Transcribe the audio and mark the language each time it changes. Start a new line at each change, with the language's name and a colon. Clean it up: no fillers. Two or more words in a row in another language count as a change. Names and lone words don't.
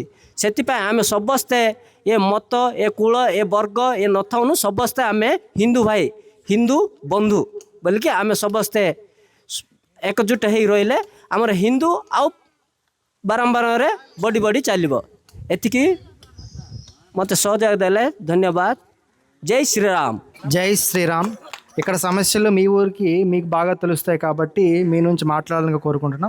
Odia: ସେଥିପାଇଁ ଆମେ ସମସ୍ତେ ଏ ମତ ଏ କୂଳ ଏ ବର୍ଗ ଏ ନଥାଉନୁ, ସମସ୍ତେ ଆମେ ହିନ୍ଦୁ ଭାଇ ହିନ୍ଦୁ ବନ୍ଧୁ ବୋଲିକି ଆମେ ସମସ୍ତେ ଏକଜୁଟ ହେଇ ରହିଲେ ଆମର ହିନ୍ଦୁ ଆଉ ବାରମ୍ବାରରେ ବଢ଼ି ଚାଲିବ। ଏତିକି ମୋତେ ସହଯୋଗ ଦେଲେ ଧନ୍ୟବାଦ।
Telugu: జై శ్రీరామ్. జై శ్రీరామ్. ఇక్కడ సమస్యలు మీ ఊరికి మీకు బాగా తెలుస్తాయి కాబట్టి మీ నుంచి మాట్లాడాలని కోరుకుంటున్నాం.